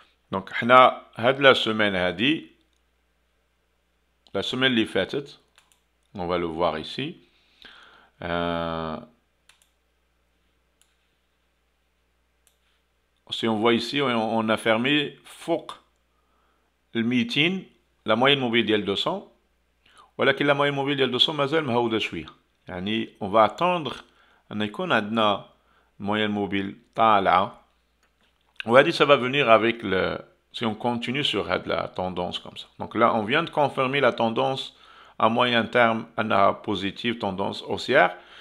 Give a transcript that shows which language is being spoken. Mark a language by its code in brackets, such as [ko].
[fr] Donc, la semaine la semaine [ar] اللي فاتت, [fr] on va le voir ici. Si on voit ici, on a fermé فوق le 200, la moyenne mobile ديال 200. [ar] ولكن la moyenne mobile ديال 200 مازال مهودة شوية. يعني [fr] on va attendre [ar] أن يكون عندنا moyenne mobile طالعة. [fr] On va dire ça va venir avec si on continue sur la tendance comme ça. Donc là, on vient de confirmer la tendance à moyen terme, à positive, tendance haussière.